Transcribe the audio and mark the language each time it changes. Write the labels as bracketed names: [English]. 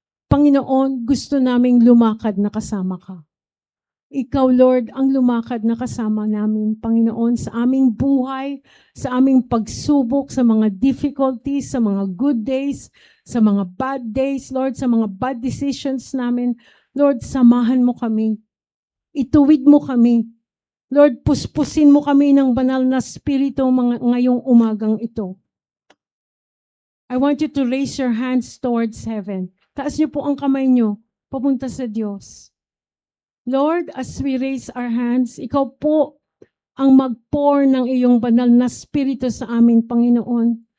[Filipino] Panginoon, gusto naming lumakad na kasama ka. Ikaw, Lord, ang lumakad na kasama namin, Panginoon, sa aming buhay, sa aming pagsubok, sa mga difficulties, sa mga [English] good days, [Filipino] sa mga [English] bad days, [Filipino] Lord, sa mga [English] bad decisions [Filipino] namin. Lord, samahan mo kami. Ituwid mo kami. Lord, puspusin mo kami ng banal na spirito ngayong umagang ito. [English] I want you to raise your hands towards heaven. [Filipino] Taas niyo po ang kamay niyo, papunta sa Diyos. Lord, [English] as we raise our hands, [Filipino] ikaw po ang mag-pour ng iyong banal na spirito sa amin, Panginoon.